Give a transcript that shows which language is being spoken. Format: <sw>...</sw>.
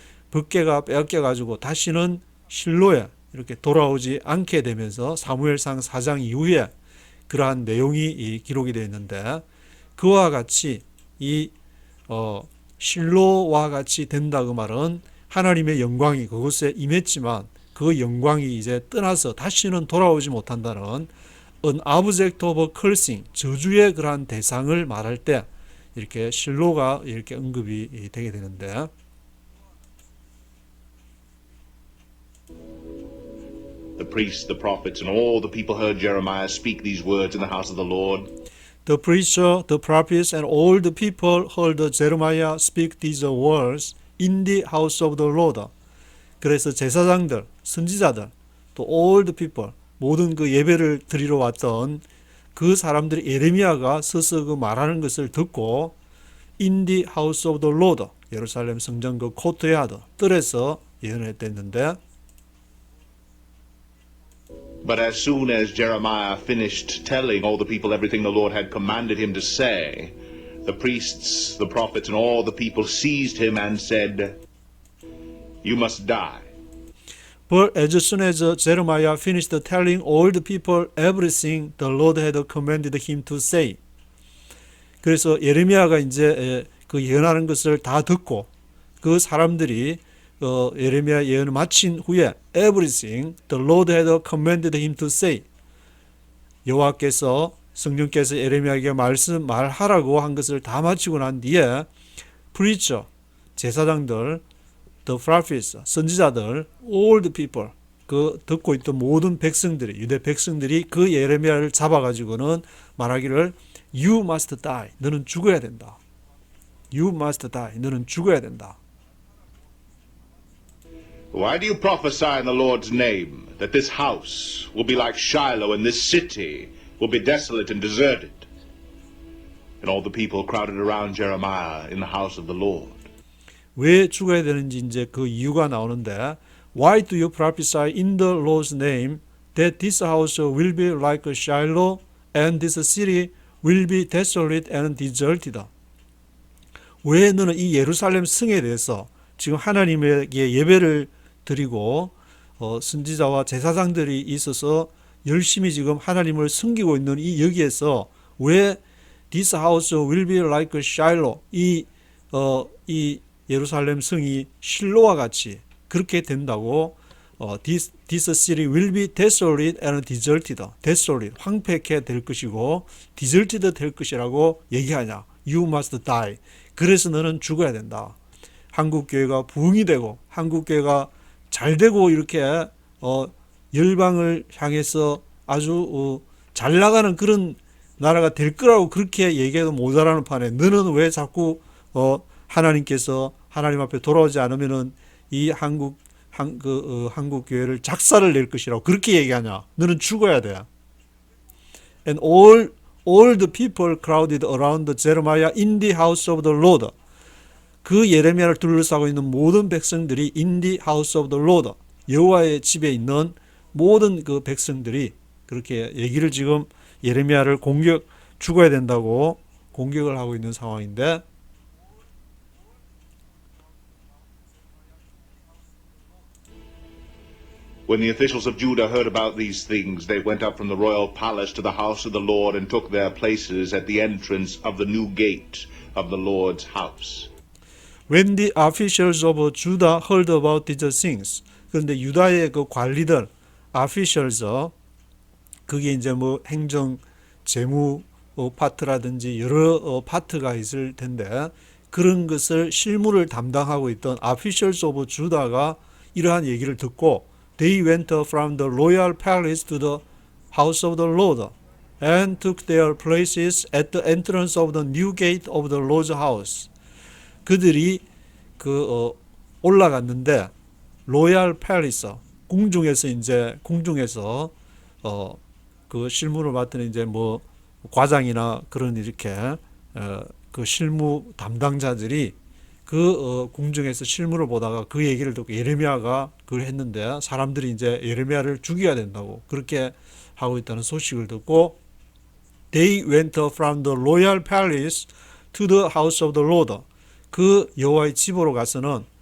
<ko>법궤가 빼앗겨 가지고 다시는 실로에 이렇게 돌아오지 않게 되면서 사무엘상 4장 이후에 그러한 내용이 기록이 되어 있는데, 그와 같이 이 실로와 같이 된다 그 말은 하나님의 영광이 그곳에 임했지만 그 영광이 이제 떠나서 다시는 돌아오지 못한다는</ko> <en>an object of cursing,</en> <ko>저주의 그러한 대상을 말할 때 이렇게 실로가 이렇게 언급이 되게 되는데,</ko> <en>The priests, the prophets, and all the people heard Jeremiah speak these words in the house of the Lord. The preacher, the prophets, and all the people heard Jeremiah speak these words in the house of the Lord.</en> <ko>그래서 제사장들, 선지자들, 또</ko> <en>all the people,</en> <ko>모든 그 예배를 드리러 왔던 그 사람들이 예레미야가 서서 그 말하는 것을 듣고</ko> <en>in the house of the Lord,</en> <ko>예루살렘 성전 그 코트야드 뜰에서 예언을 했댔는데,</ko> <en>But as soon as Jeremiah finished telling all the people everything the Lord had commanded him to say, the priests, the prophets, and all the people seized him and said, You must die. But as soon as Jeremiah finished telling all the people everything the Lord had commanded him to say,</en> <ko>그래서 예레미야가 이제 그 예언하는 것을 다 듣고 그 사람들이 예레미야 예언을 마친 후에</ko> <en>everything the Lord had commanded him to say,</en> <ko>여호와께서 성령께서 예레미야에게 말하라고 한 것을 다 마치고 난 뒤에 preacher, 제사장들,</ko> <en>the prophets,</en> <ko>선지자들,</ko> <en>all the people,</en> <ko>그 듣고 있던 모든 백성들이, 유대 백성들이 그 예레미야를 잡아가지고는 말하기를</ko> <en>You must die,</en> <ko>너는 죽어야 된다.</ko> <en>You must die,</en> <ko>너는 죽어야 된다.</ko> <en>Why do you prophesy in the Lord's name that this house will be like Shiloh and this city will be desolate and deserted? And all the people crowded around Jeremiah in the house of the Lord.</en> <ko>왜 죽어야 되는지 이제 그 이유가 나오는데,</ko> <en>Why do you prophesy in the Lord's name that this house will be like Shiloh and this city will be desolate and deserted?</en> <ko>왜 너는 이 예루살렘 성에 대해서 지금 하나님에게 예배를 드리고 선지자와 제사장들이 있어서 열심히 지금 하나님을 섬기고 있는 이 여기에서 왜</ko> <en>this house will be like Shiloh,</en> <ko>이 예루살렘 성이 실로와 같이 그렇게 된다고,</ko> <en>this city will be desolate and deserted,</en> <ko>desolate, 황폐케 될 것이고 deserted 될 것이라고 얘기하냐.</ko> <en>You must die.</en> <ko>그래서 너는 죽어야 된다. 한국교회가 부흥이 되고 한국교회가 잘 되고 이렇게 열방을 향해서 아주 잘 나가는 그런 나라가 될 거라고 그렇게 얘기해도 모자라는 판에 너는 왜 자꾸 하나님께서 하나님 앞에 돌아오지 않으면은 이 한국 교회를 작사를 낼 것이라고 그렇게 얘기하냐. 너는 죽어야 돼.</ko> <en>And all the people crowded around Jeremiah in the house of the Lord.</en> <ko>그 예레미야를 둘러싸고 있는 모든 백성들이</ko> <en>in the house of the Lord,</en> <ko>여호와의 집에 있는 모든 그 백성들이 그렇게 얘기를 지금 예레미야를 죽어야 된다고 공격을 하고 있는 상황인데,</ko> <en>When the officials of Judah heard about these things, they went up from the royal palace to the house of the Lord and took their places at the entrance of the new gate of the Lord's house. When the officials of Judah heard about these things,</en> <ko>그런데 유다의 그 관리들,</ko> <en>officials,</en> <ko>그게 이제 뭐 행정, 재무 파트라든지 여러 파트가 있을 텐데, 그런 것을 실무를 담당하고 있던</ko> <en>officials of Judah</en> <ko>가 이러한 얘기를 듣고,</ko> <en>they went from the royal palace to the house of the Lord and took their places at the entrance of the new gate of the Lord's house.</en> <ko>그들이 올라갔는데 로얄 팰리스, 궁중에서 그 실무를 맡은 이제 뭐 과장이나 그런 이렇게 그 실무 담당자들이 그 궁중에서 실무를 보다가 그 얘기를 듣고 예레미야가 그걸 했는데 사람들이 이제 예레미야를 죽여야 된다고 그렇게 하고 있다는 소식을 듣고</ko> <en>they went from the royal palace to the house of the Lord.</en> <ko>그 여호와의 집으로 가서는</ko>